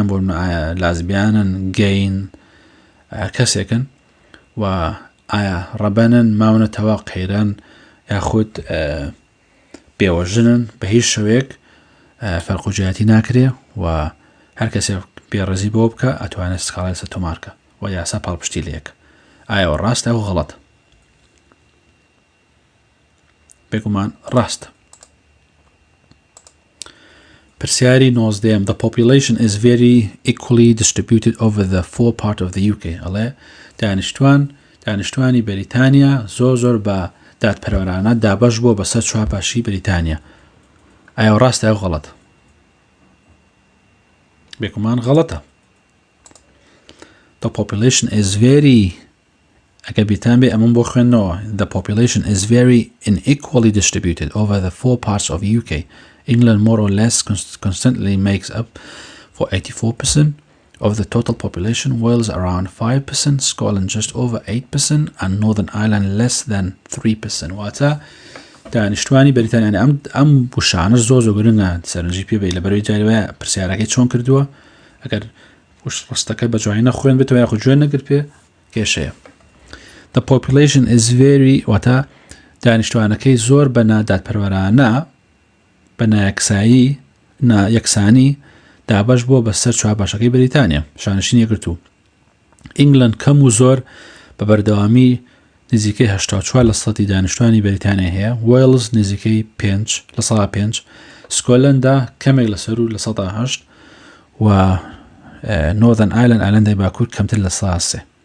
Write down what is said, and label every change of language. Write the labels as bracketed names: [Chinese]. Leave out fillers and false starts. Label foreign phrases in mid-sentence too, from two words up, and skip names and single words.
[Central Kurdish] بۆ لازبیانن گەین کەسێکن و ئایا ڕەبەنن ماونەتەوە قەیران یاخود بێوەژنن بە هیچ شەوێک فەرقوجیاتی ناکرێ و هەر کەسێک بێڕێزی بۆ بکە ئەتوانێت سکاڵای سە تۆمارکە و یاسا پاڵپشتی لێک ئایەوە ڕاستە و غەڵەت بێگومان ڕاستە پرسیاری نۆزدەیەم [English] The population is very equally distributed over the four part of the UK [Central Kurdish] ئەڵێ دانیشتوانی بەریتانیا زۆر بە دادپەروەرانە دابەش بۆ بەسەر چوار پاشی بەریتانیا ئایا ڕاستە و غەڵەت بێگومان غەڵەتە [English] The population is very [Central Kurdish] ئەگە بیرتان بێ ئەمەم بۆ خوێندنەوە [English] The population is very unequally distributed over the four parts of UK England more or less constantly makes up for 84% of the total population, Wales around 5%, Scotland just over 8%, and Northern Ireland less than 3%. [Central Kurdish] واتە دانیشتوانی بەریتانیا ئەم بوشانە زۆر گرنگە سەرنجی پێ بێ لە بەروی جارەوەیە پرسیارەکەی چۆن کردووە ئەگەر ڕستەکە بە جوانی نەخوێن بێتەوە یاخود گوێ نەگرت پێ کێشەیە [English] The population is very [Central Kurdish] واتە دانیشتوانەکەی زۆر بە نادادپەروەرانە بە یەکسانی دابەش بۆ بەسەر چوار باشەکەی بەریتانیا شانشینی یەکگرتوو ئینگلند کەم و زۆر بە بەردەوامی نزیکەی 84% دانیشتوانی بەریتانیا هەیە وێلز نزیکەی 5% سکۆتلەندا کەمێک لەسەر و لە 8% و نۆردەرن ئایلەند ئایلەندای باکوور کەمتر لە 3%.